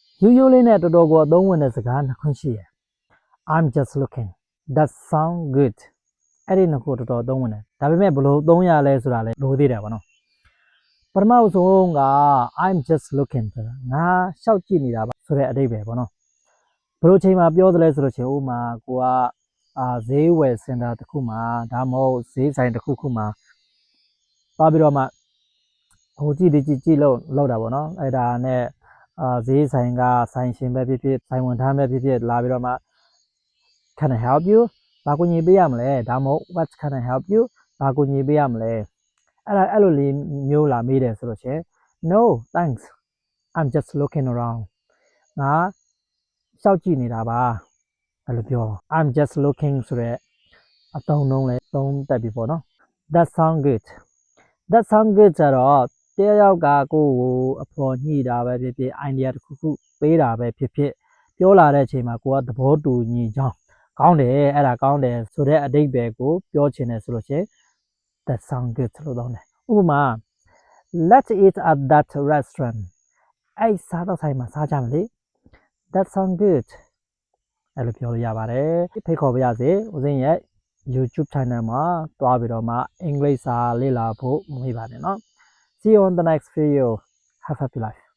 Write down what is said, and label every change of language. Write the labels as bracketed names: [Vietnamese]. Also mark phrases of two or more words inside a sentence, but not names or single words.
[Burmese] ရိုးရိုးလေးနဲ့တော်တော်ကိုအသုံးဝင်တဲ့စကားနှစ်ခွန်းရှိရယ် [English] I'm just looking that sound good [Burmese] အဲ့ဒီနှစ်ခုတော်တော်အသုံးဝင်တယ်ဒါပေမဲ့ဘယ်လိုသုံးရလဲဆိုတာလဲလိုသေးတယ်ဗောနော်ပထမဆုံးက [English] I'm just looking [Burmese] ဆိုတာငါရှောက်ကြည့်နေတာပါဆိုတဲ့အဓိပ္ပာယ်ဗောနော်ဘယ်လိုချိန်မှာပြောသလဲဆိုလို့ရှိရင်ဥမာကိုကဈေးဝယ်စင်တာ တစ်ခုမှာဒါမဟုတ်ဈေးဆိုင်တစ်ခုမှာသွားပြီးတော့မှဟိုကြည့်လို့လောက်တာဗောနော်အဲ့ဒါနဲ့ဈေးဆိုင်ကဆိုင်ရှင်ပဲဖြစ်ဖြစ်ဆိုင်ဝန်ထမ်းပဲဖြစ်ဖြစ်လာပြီးတော့မှ [English] Can I help you [Burmese] ဘာကူညီပေးရမလဲဒါမဟုတ် [English] What can I help you [Burmese] ဘာကူညီပေးရမလဲအဲ့လိုလေးမျိုးလာမေးတယ်ဆိုလို့ရှိရင် [English] No thanks I'm just looking around [Burmese] ငါရှောက်ကြည့်နေတာပါအဲ့လိုပြော [English] I'm just looking [Burmese] ဆိုတဲ့အ သုံးလုံးလေးသုံးတက်ပြီပေါ့နော် [English] That sound good That sound good [Burmese] ဆိုတော့တယောက်ကကိုယ်ကိုအဖော်ညှိတာပဲဖြစ်ဖြစ် idea တစ်ခုပေးတာပဲဖြစ်ဖြစ်ပြောလာတဲ့အချိန်မှာကိုကသဘောတူညီကြောင်းကောင်းတယ်အဲ့ဒါကောင်းတယ်ဆိုတဲ့အဓိပ္ပာယ်ကိုပြောချင်တယ်ဆိုလို့ရှိရင် [English] That sound good [Burmese] လို့သုံးတယ်ဥပမာ [English] Let's eat at that restaurant [Burmese] အဲ့စားတော့ဆိုင်မှာစားကြမယ်လေ [English] That sound good [Burmese] အဲ့လိုပြောလို့ရပါတယ်ဖိတ်ခေါ်ပါရစေဦးစင်းရဲ့ YouTube channel မှာတွားပြီးတော့မှအင်္ဂလိပ်စာလေ့လာဖို့မမေ့ပါနဲ့เนาะ [English] See you on the next video have a happy life